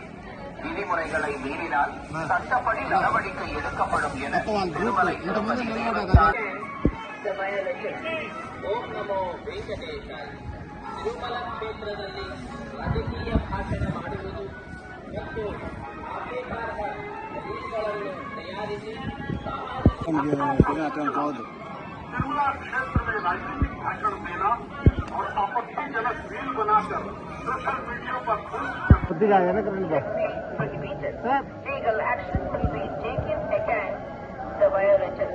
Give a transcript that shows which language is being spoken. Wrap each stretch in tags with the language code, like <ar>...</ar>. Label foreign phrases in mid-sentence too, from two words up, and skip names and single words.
<ta>விதிமுறைகளை மீறினால் சட்டப்படி நடவடிக்கை எடுக்கப்படும் என திருமலை திருப்பதி தேவஸ்தானம்</ta> <sa>ಓಂ ನಮೋ ವೆಂಕಟೇಶಾಯ.</sa> <kn>ತಿರುಮಲ ಕ್ಷೇತ್ರದಲ್ಲಿ ರಾಜಕೀಯ ಭಾಷಣ ಮಾಡುವುದು ಮತ್ತು ಆಕ್ಷೇಪಾರ್ಹ ರೀತಿಗಳನ್ನು ತಯಾರಿಸಿ</kn> <hi>तिरुमला क्षेत्र में राजनीतिक भाषण देना और आपत्तिजनक रील बनाकर सोशल मीडिया पर</hi> <en>legal action will be taken against the violators.</en>